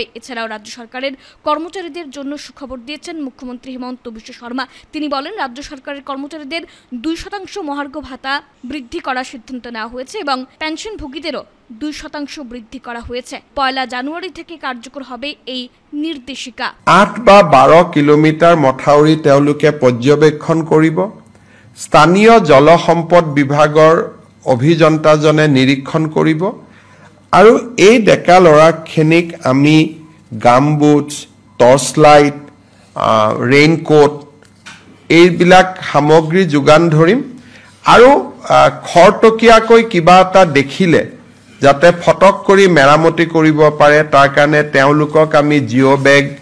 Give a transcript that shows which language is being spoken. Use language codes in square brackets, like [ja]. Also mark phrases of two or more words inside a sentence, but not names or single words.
[bn] এছাড়াও রাজ্য সরকারের কর্মচারীদের জন্য সুখবর দিয়েছেন মুখ্যমন্ত্রী হিমন্ত বিশ্ব শর্মা। তিনি বলেন, রাজ্য সরকারের কর্মচারীদের 2% মহার্ঘ ভাতা বৃদ্ধি করার সিদ্ধান্ত নেওয়া হয়েছে এবং পেনশনভোগীদেরও 2% বৃদ্ধি করা হয়েছে। 1 জানুয়ারি থেকে কার্যকর হবে এই নির্দেশিকা। [as] 8 বা 12 কিলোমিটার মথাউৰি তেওঁলোকে পৰ্যবেক্ষণ কৰিব। স্থানীয় জলসম্পদ বিভাগৰ অভিযন্তাজনে নিৰীক্ষণ কৰিব আৰু এই ডেকা ল'ৰাখিনিক আমি গামবুটছ, [en] torch light, [as] ৰেইনকোট এইবিলাক সামগ্ৰী যোগান ধৰিম আৰু খৰতকীয়াকৈ কিবা এটা দেখিলে যাতে ফটক কৰি মেৰামতি কৰিব পাৰে তাৰ কাৰণে তেওঁলোকক আমি [en] geo bag,